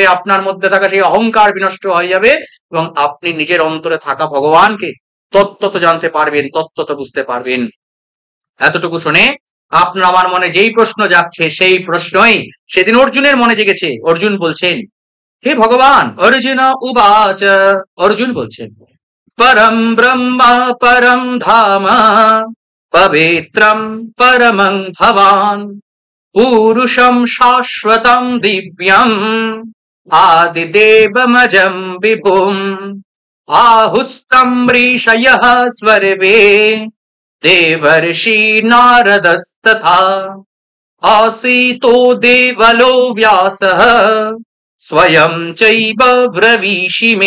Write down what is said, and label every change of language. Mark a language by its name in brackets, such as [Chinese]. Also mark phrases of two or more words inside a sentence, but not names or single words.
[Bangla] আপনার মধ্যে থাকা সেই অহংকার বিনষ্ট হয়ে যাবে এবং আপনি নিজের অন্তরে থাকা ভগবানকে তত্ত্বত জানতে পারবেন, তত্ত্বত বুঝতে পারবেন। এতটুকু শুনে আপনার আমার মনে যেই প্রশ্ন যাচ্ছে সেই প্রশ্নই সেদিন অর্জুনের মনে জেগেছে। অর্জুন বলছেন, হে ভগবান, অর্জুন উবাচ, অর্জুন বলছেন, [Sanskrit] পরম ব্রহ্ম পরম ধাম পবিত্রম পরমং ভবান পুরুষম শাশ্বতম দিব্যম আদিদেবমজম বিভুম আহুস্তম ঋষয়ঃ স্বর্বে দেবর্ষি নারদস্তথা আসিতো দেবলো ব্যাসঃ স্বয়ং চৈব ব্রবীষি মে।